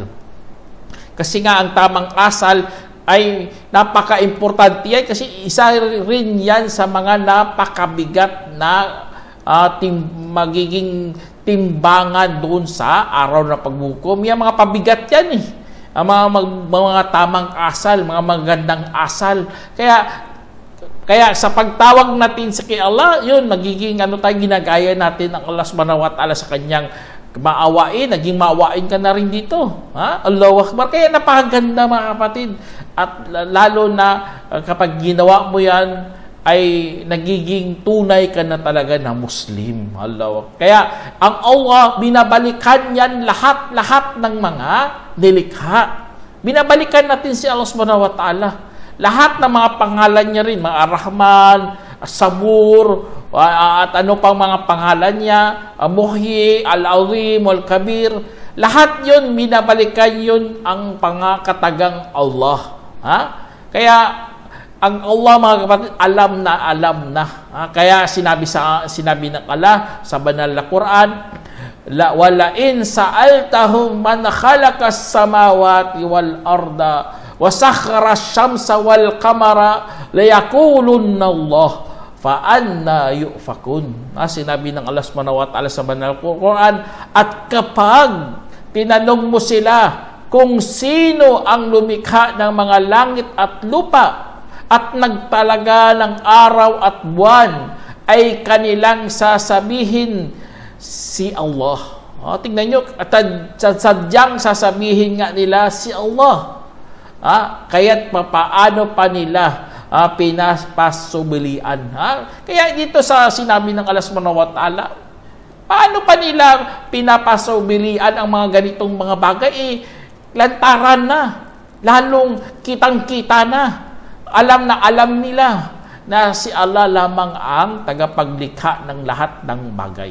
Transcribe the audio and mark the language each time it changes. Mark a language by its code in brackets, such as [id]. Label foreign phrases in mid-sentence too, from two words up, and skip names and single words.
[tl] Kasi nga ang tamang asal ay napaka-importante yan, kasi isa rin yan sa mga napakabigat na magiging timbangan doon sa araw na paghukom. Yung mga pabigat yan ang mga tamang asal, mga magandang asal. Kaya sa pagtawag natin sa kay Allah, yun, magiging ginagaya natin ang Allah [ar] سبحانه وتعالى [tl] sa kanyang maawain, naging maawain ka na rin dito. [ar] الله أكبر. [tl] Kaya napakaganda mga kapatid. At lalo na kapag ginawa mo yan, ay nagiging tunay ka na talaga na Muslim. Allah. Kaya ang Allah, binabalikan yan lahat ng mga nilikha. Binabalikan natin si Allah [ar] سبحانه وتعالى. [tl] Lahat ng mga pangalan niya rin, mga Ar-Rahman, As-Sabur, at ano pang mga pangalan niya, Muhyi, Al-Azim, Al-Kabir, lahat yun, binabalikan yun ang pangakatagang Allah. Kaya ang Allah, mga kapatid, alam na. Kaya sinabi ng Allah sa banal na Quran, [ar] ولئن سألتهم من خلق السماوات والأرض وسخر الشمس والقمر ليقولن الله فأنى يؤفكون. [tl] Sinabi ng Allah [ar] سبحانه وتعالى [tl] sa banal na Quran, at kapag tinanong mo sila kung sino ang lumikha ng mga langit at lupa, at nagtalaga ng araw at buwan, ay kanilang sasabihin si Allah. Tingnan nyo, sadyang sasabihin nga nila si Allah. Kaya't paano pa nila pinapasubilian. Kaya dito sa sinabi ng Allah [ar] سبحانه وتعالى, [tl] paano pa nila pinapasubilian ang mga ganitong mga bagay? Lantaran na. Lalong kitang-kita na. Alam nila na si Allah lamang ang tagapaglikha ng lahat ng bagay.